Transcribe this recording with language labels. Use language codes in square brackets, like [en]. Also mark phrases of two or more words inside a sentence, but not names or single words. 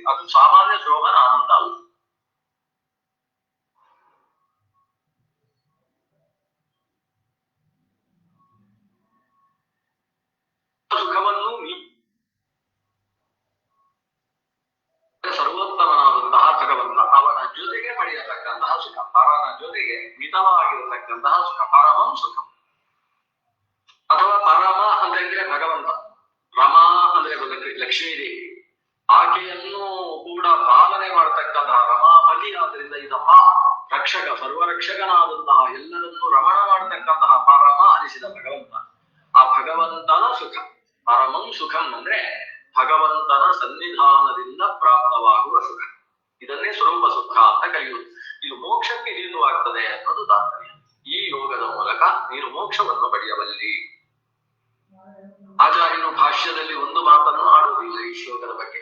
[kn] ಅದು ಸಾಮಾನ್ಯ ಶೋಭನ ಆನಂದ ಅಲ್ಲ. ಸುಖವನ್ನು ಸರ್ವೋತ್ತಮನಾದಂತಹ ಭಗವಂತ ಅವನ ಜೊತೆಗೆ ಪಡೆಯತಕ್ಕಂತಹ ಸುಖ, ಪರನ ಜೊತೆಗೆ ಮಿತವಾಗಿರತಕ್ಕಂತಹ ಸುಖ, [sa] ಪರಮಂ ಸುಖಂ. [kn] ಅಥವಾ ಪರಮ ಅಂತ ಹೇಳಿದ್ರೆ ಭಗವಂತ, ರಮಾ ಅಂದ್ರೆ ಲಕ್ಷ್ಮೀದೇವಿ, ಆಕೆಯನ್ನು ಕೂಡ ಪಾಲನೆ ಮಾಡತಕ್ಕಂತಹ ರಮಾಪತಿ. ಆದ್ರಿಂದ ಇದಪ್ಪ ರಕ್ಷಕ, ಸರ್ವರಕ್ಷಕನಾದಂತಹ ಎಲ್ಲರನ್ನೂ ರಮಣ ಮಾಡತಕ್ಕಂತಹ ಪರಮ ಅನಿಸಿದ ಭಗವಂತ. ಆ ಭಗವಂತನ ಸುಖ [sa] ಪರಮಂ ಸುಖಂ [kn] ಅಂದ್ರೆ ಭಗವಂತನ ಸನ್ನಿಧಾನದಿಂದ ಪ್ರಾಪ್ತವಾಗುವ ಸುಖ. ಇದನ್ನೇ ಸ್ವರೂಪ ಸುಖ ಅಂತ ಕರೆಯುವುದು. ಇದು ಮೋಕ್ಷಕ್ಕೆ ಹೇತುವಾಗ್ತದೆ ಅನ್ನೋದು ತಾತ್ಪರ್ಯ. ಈ ಯೋಗದ ಮೂಲಕ ನೀನು ಮೋಕ್ಷವನ್ನು ಪಡೆಯಬಲ್ಲಿ. ಆಚಾರ್ಯನು ಭಾಷ್ಯದಲ್ಲಿ ಒಂದು ಮಾತನ್ನು ಆಡುವುದಿಲ್ಲ ಈ ಶ್ಲೋಕದ ಬಗ್ಗೆ.